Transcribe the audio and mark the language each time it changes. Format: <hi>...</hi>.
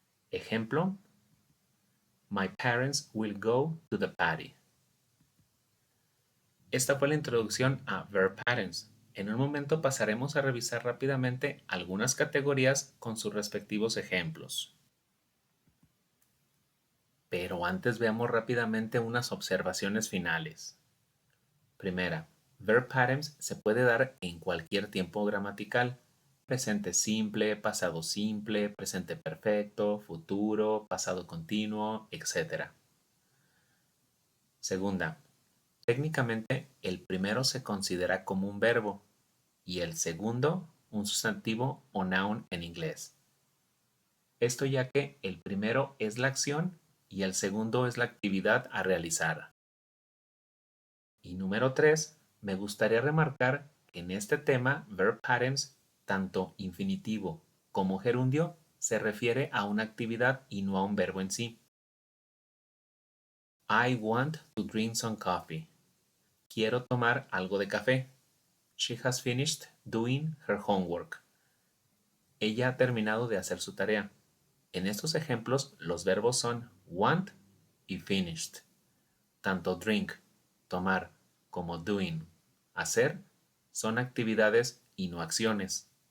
<en>Ejemplo, My parents will go to the party.</en> <es>Esta fue la introducción a verb patterns. En un momento pasaremos a revisar rápidamente algunas categorías con sus respectivos ejemplos. Pero antes veamos rápidamente unas observaciones finales. Primera, verb patterns se puede dar en cualquier tiempo gramatical. Presente simple, pasado simple, presente perfecto, futuro, pasado continuo, etc. Segunda, técnicamente el primero se considera como un verbo y el segundo un sustantivo o noun en inglés. Esto ya que el primero es la acción y el segundo es la actividad a realizar. Y número 3, me gustaría remarcar que en este tema verb patterns, tanto infinitivo como gerundio, se refiere a una actividad y no a un verbo en sí.</es> <en>I want to drink some coffee.</en> <es>Quiero tomar algo de café.</es> <en>She has finished doing her homework.</en> <es>Ella ha terminado de hacer su tarea. En estos ejemplos, los verbos son want y finished. Tanto drink, tomar, como doing, hacer, son actividades y no acciones.</es>